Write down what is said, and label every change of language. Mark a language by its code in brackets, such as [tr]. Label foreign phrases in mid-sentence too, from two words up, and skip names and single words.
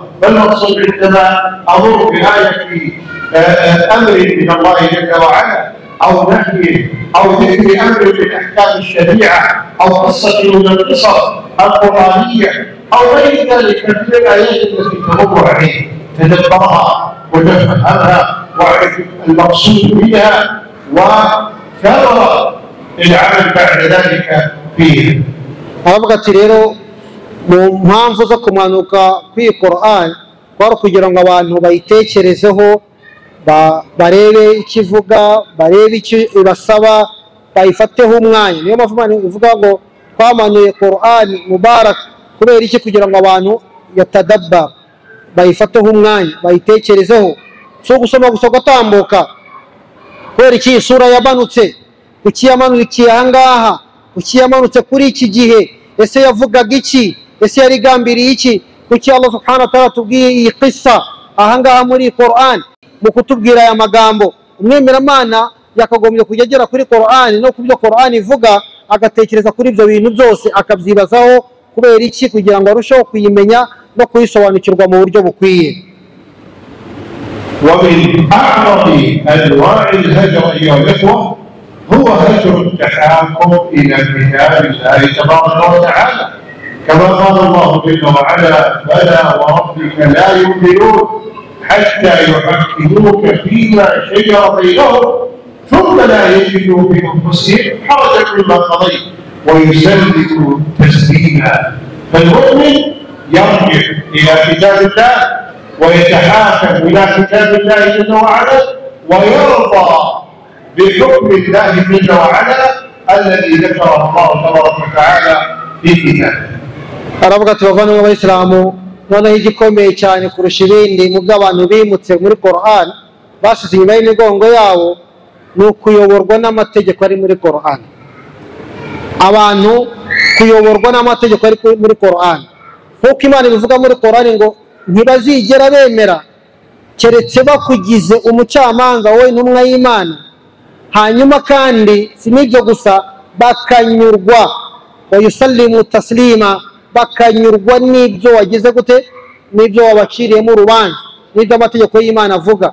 [ar] ما المقصود عندما أمر بآية أمر من الله جل وعلا أو نهي أو ذكر أمر من أحكام الشريعة أو قصة من القصص القرآنية أو غير ذلك من الآيات التي تمر عليه، تدبرها وتفهمها واعرف المقصود منها وثمر العمل بعد ذلك فيها. [rw] aravuga ati rero mu mpamvu zo kumanuka kw'iyi Qur'an kwari kugira ngo abantu bayitekerezeho, barebe icyo ivuga, barebe icyo ibasaba, bayifateho umwanya. Niyo mpamvu Imana ivuga ngo twamanuye Qur'an mubarak, kubera iki? Kugira ngo abantu yatadabbar, bayifateho umwanya, bayitekerezeho, so gusoma gusa gutambuka. Kubera iki isura yamanutse, kuki yamanukiye ahangaha, kuki yamanutse kuri iki gihe, ese yavugaga iki, ese yarigambiriye iki, kuki Allah [ar] سبحانه وتعالى [rw] tubwiye iyi qissa ahangaha muri Qur'an mu kutubwira aya magambo. Umwemeramana yakagombye kujya agera kuri Qur'an no kubyo Qur'an ivuga, agatekereza kuri ibyo bintu byose akabyibazaho kubera iki, kugira ngo arusheho kuyimenya no kuyisobanukirwa mu buryo bukwiye. [ar] ومن أعظم أنواع الهجر أيها الإخوة هو هجر التحاكم إلى كتاب الله تبارك وتعالى، كما قال الله جل وعلا: فلا وربك لا يؤمنون حتى يحكموك فيما شجر بينهم ثم لا يجدوا في أنفسهم حرجا مما قضيت ويسلموا تسليما. فالمؤمن يرجع إلى كتاب الله ويتحاكم إلى كتاب الله جل وعلا ويرضى بحكم الله جل وعلا الذي ذكره الله تبارك وتعالى في كتابه. [rw] aravuga ati bavandimwe b'abayisilamu, noneho igikomeye cyane kurusha ibindi mu by'abantu bimutse muri Qur'an basize inyuma y'imigongo yabo ni ukuyoborwa n'amategeko ari muri Qur'an. Abantu kuyoborwa n'amategeko ari muri Qur'an, nk'uko Imana ibivuga muri Qur'an ngo ntibazigera bemera keretse bakugize umucamanza wowe intumwa y'Imana, hanyuma kandi si n'ibyo gusa bakanyurwa [ar] ويسلموا تسليما, [rw] bakanyurwa n'ibyo wagize gute, n'ibyo wabaciriyemo urubanza, n'ibyo amategeko y'Imana avuga.